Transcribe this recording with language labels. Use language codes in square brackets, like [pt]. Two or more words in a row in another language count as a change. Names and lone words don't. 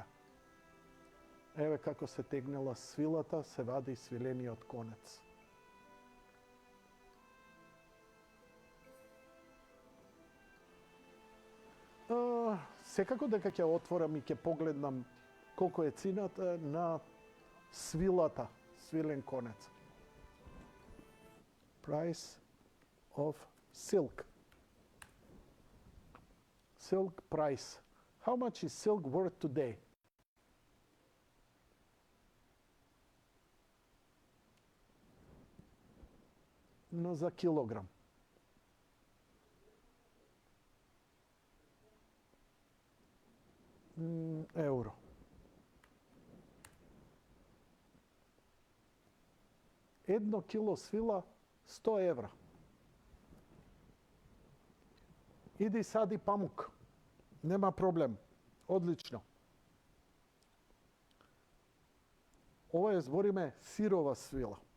[mk] Еве како се тегнела свилата, се вади свилениот конец. Секако дека ќе отворам и ќе погледнам колку е цената на свилата, свилен конец. [en] Price of silk. Silk price. How much is silk worth today? No, [mk] за килограм. Euro. Едно кило свила 100 евра. Иди сади памук. Нема проблем. Одлично. Ова е, збориме, сирова свила.